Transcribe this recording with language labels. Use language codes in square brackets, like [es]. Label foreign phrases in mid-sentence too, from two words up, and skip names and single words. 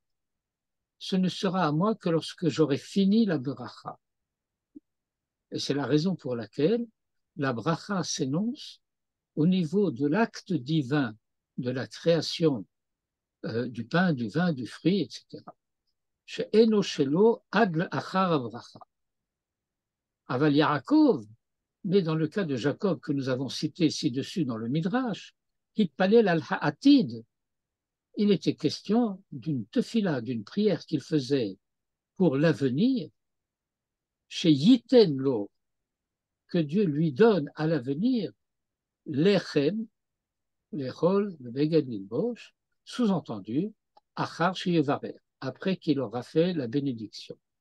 [fr] Ce ne sera à moi que lorsque j'aurai fini la bracha. Et c'est la raison pour laquelle la bracha s'énonce au niveau de l'acte divin de la création du pain, du vin, du fruit, etc. [he] שאינו שלו עד אחר ברכה. אבל יעקב, [fr] mais dans le cas de Jacob que nous avons cité ci-dessus dans le Midrash, [he] התפלל על העתיד, [fr] il était question d'une tefila, d'une prière qu'il faisait pour l'avenir, chez [he] יתן לו, [fr] que Dieu lui donne à l'avenir, [he] לחם לאכול, [fr] le [he] בגד ללבוש, [fr] sous-entendu, [he] אחר שיברך, [fr] après qu'il aura fait la bénédiction.